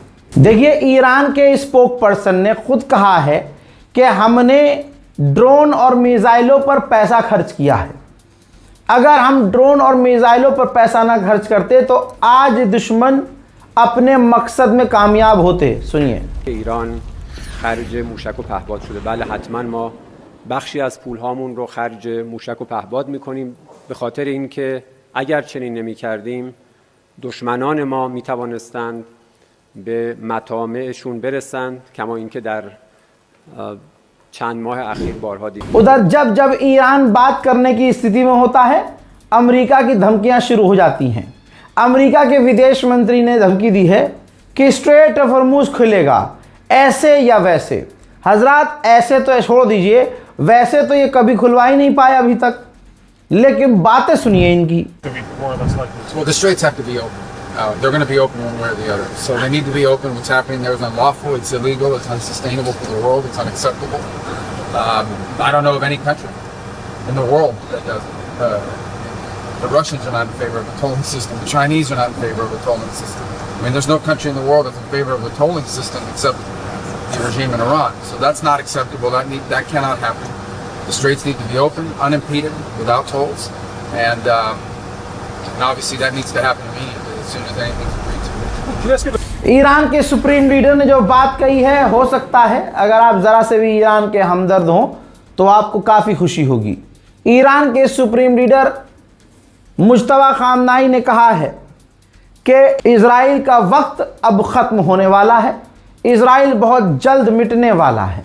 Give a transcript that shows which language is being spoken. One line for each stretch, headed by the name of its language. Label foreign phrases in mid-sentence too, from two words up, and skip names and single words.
Hindi: देखिए, ईरान के
English: spoke person
Hindi: ने खुद कहा है कि हमने ड्रोन और मिसाइलों पर पैसा खर्च किया है। अगर हम ड्रोन और मिसाइलों पर पैसा ना खर्च करते तो आज दुश्मन अपने मकसद में कामयाब होते। सुनिए।
Persian: ایران خرج موشک و پهپاد شده. بله، حتما ما بخشی از پولهامون رو خرج موشک و پهپاد میکنیم به خاطر اینکه اگر چنین نمیکردیم دشمنان ما میتوانستند به مطامعشون برسند، کما اینکه در چند ماه اخیر بارها دیدیم।
Hindi: उधर जब जब ईरान बात करने की स्थिति में होता है, अमेरिका की धमकियां शुरू हो जाती हैं। अमेरिका के विदेश मंत्री ने धमकी दी है कि स्ट्रेट ऑफ हॉर्मुज़ खुलेगा, ऐसे या वैसे। हजरात, ऐसे तो छोड़ दीजिए, वैसे तो ये कभी खुलवा ही नहीं पाया अभी तक। लेकिन बातें सुनिए इनकी।
English: Well, the straits have to be open. They're going to be open one way or the other. So they need to be open. What's happening there is unlawful. It's illegal. It's unsustainable for the world. It's unacceptable. I don't know of any country in the world that does it. The Russians are not in favor of a tolling system. The Chinese are not in favor of a tolling system. I mean, there's no country in the world that's in favor of a tolling system except the regime in Iran. So that's not acceptable. That cannot happen. The straits need to be open, unimpeded, without tolls, and obviously that needs to happen immediately as soon as anything's agreed to.
Hindi: ईरान के
English: supreme leader
Hindi: ने जो बात कही है, हो सकता है अगर आप ज़रा से भी ईरान के हमदर्द हों तो आपको काफ़ी खुशी होगी। ईरान के
English: supreme leader
Hindi: मुज्तबा खामनाई ने कहा है कि इजराइल का वक्त अब ख़त्म होने वाला है, इजराइल बहुत जल्द मिटने वाला है।